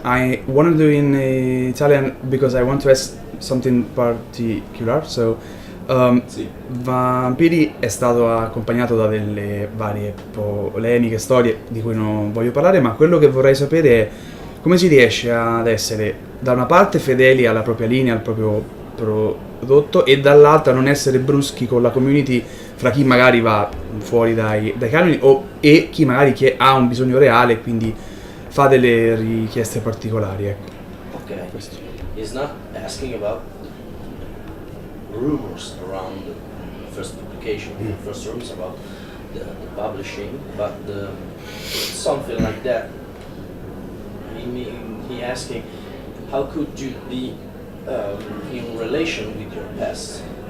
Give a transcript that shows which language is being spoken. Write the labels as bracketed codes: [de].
[en] I want to do in Italian because I want to ask something particular. So, [it] Sì. Vampiri è stato accompagnato da delle varie polemiche, storie di cui non voglio parlare, ma quello che vorrei sapere è come si riesce ad essere da una parte fedeli alla propria linea, al proprio prodotto, e dall'altra non essere bruschi con la community fra chi magari va fuori dai canoni e chi magari ha un bisogno reale e quindi fa delle richieste particolari. Ecco. [en] Okay. He's not asking about rumors around the first publication, first rumors about the publishing, but something like that. He asking, how could you be in relation with your past?